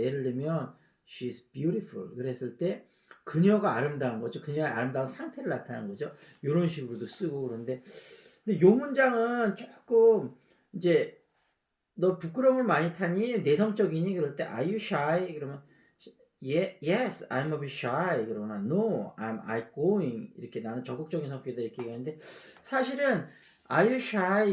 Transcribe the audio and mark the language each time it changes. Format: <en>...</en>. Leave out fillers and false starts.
<ko>예를 들면 She's beautiful 그랬을 때 그녀가 아름다운 거죠. 그녀의 아름다운 상태를 나타내는 거죠. 이런 식으로도 쓰고 그런데 근데 요 문장은 조금 이제 너 부끄러움을 많이 타니 내성적이니 그럴 때 Are you shy?</ko> <en>그러면 Yes, I'm a bit shy. 그러나 No, I'm outgoing.</en> <ko>이렇게 나는 적극적인 성격이다 이렇게 얘기하는데 사실은 Are you shy?</ko>